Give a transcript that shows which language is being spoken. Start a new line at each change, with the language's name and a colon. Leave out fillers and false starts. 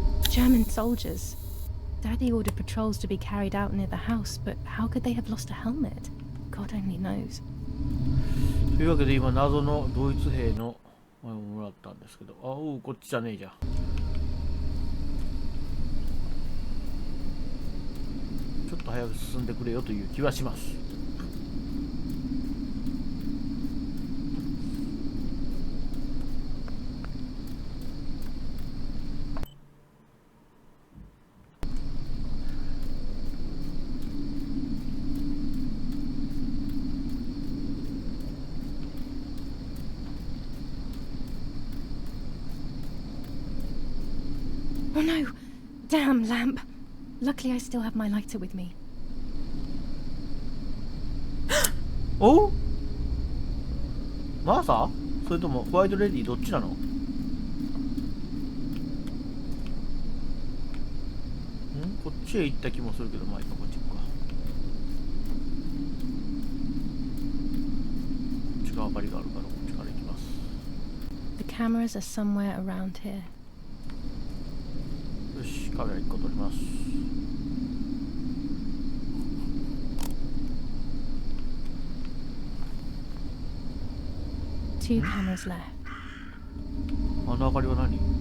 English: German soldiers. Daddy ordered patrols to be carried out near the house, but how could they have lost a helmet? God only knows.
Japanese: というわけで今謎のドイツ兵のあれをもらったんですけど、こっちじゃねえじゃん。ちょっと早く進んでくれよという気はします。
English: Oh no! Damn lamp! Luckily I still have my lighter with me.
Japanese: おうマーサそれともホワイトレディどっちなの？こっちへ行った気もするけど、まあ今こっち行くか。こっちが明かりがあるからこっちから行きます。
English: The cameras are somewhere around here.
Japanese: よし、カメラ1個撮ります。
English: Two cameras left.
Japanese: あの明かりは何？